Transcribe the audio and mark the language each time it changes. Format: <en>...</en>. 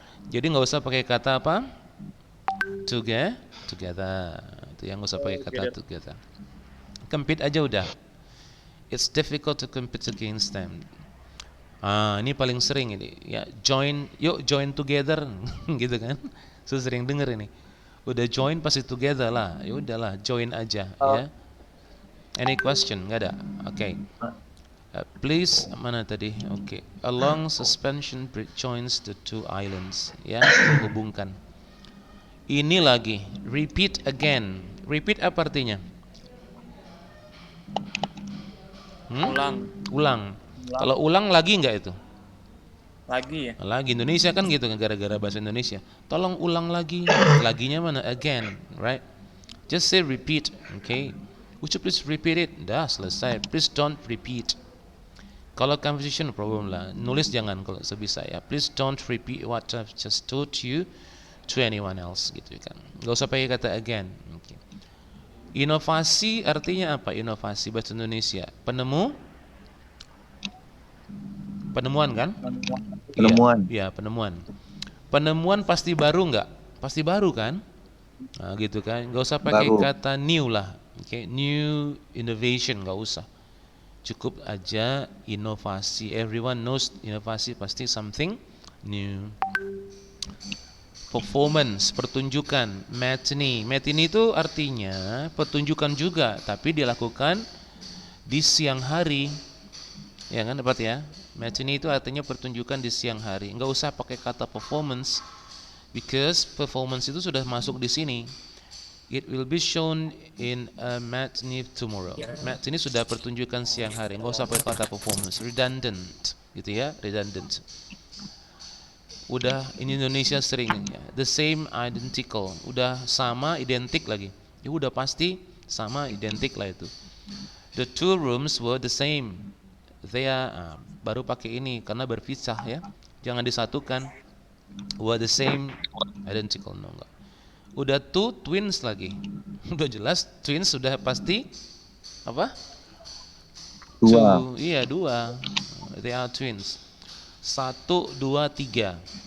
<id>Jadi nggak usah pakai kata apa? Together. Itu yang nggak usah pakai kata together. Compete aja udah.</id> <en>It's difficult to compete against them.</en> <id>Ini paling sering ini. Ya,</id> <en>join together</en> <id>gitu kan. Saya sering denger ini. Udah join pasti together lah. Ya udahlah, join aja ya.</id> <en>Any question?</en> <id>Enggak ada. Oke.</id> <en>Please</en> <id>mana tadi? Oke.</id> <en>A long suspension bridge joins the two islands.</en> <id>Ya, menghubungkan. Ini lagi. Repeat again. Repeat apa artinya? Ulang. Kalau ulang lagi enggak itu? Lagi ya. Lagi Indonesia kan gitu, gara-gara bahasa Indonesia. Tolong ulang lagi. Laginya mana?</id> <en>Again, right? Just say repeat, okay? Would you please repeat it?</en> <id>Dah selesai.</id> <en>Please don't repeat.</en> <id>Kalau conversation problem lah, nulis jangan kalau sebisa ya.</id> <en>Please don't repeat what I've just told you to anyone else gitu kan.</en> <id>Gak usah pakai kata again. Okay. Inovasi artinya apa? Inovasi bahasa Indonesia. Penemu Penemuan kan? Penemuan. Iya, penemuan. Penemuan pasti baru nggak? Pasti baru kan? Nah, gitu kan? Nggak usah pakai Baru. kata new lah. Oke,</id> <en>new innovation</en> <id>nggak usah. Cukup aja inovasi.</id> <en>Everyone knows</en> <id>inovasi pasti</id> <en>something new.</en> <id>Performance, pertunjukan. Matinee. Matinee itu artinya pertunjukan juga, tapi dilakukan di siang hari. Ya kan, dapat ya? Matinee itu artinya pertunjukan di siang hari. Nggak usah pakai kata performance,</id> <en>because</en> <id>performance itu sudah masuk di sini.</id> <en>It will be shown in a matinee tomorrow.</en> <id>Matinee sudah pertunjukan siang hari. Nggak usah pakai kata performance. Redundant, gitu ya? Redundant. Udah in Indonesia sering ya.</id> <en>The same, identical.</en> <id>Udah sama, identik lagi. Ya udah pasti sama, identik lah itu.</id> <en>The two rooms were the same.</en> <id>They are, baru pakai ini karena berpisah ya. Jangan disatukan.</id> <en>Were the same, identical, no</en> <id>enggak. Udah</id> <en>two, twins</en> <id>lagi. Udah jelas twins sudah pasti apa? Dua. Iya, dua.</id> <en>They are twins. 1, 2, 3.</en>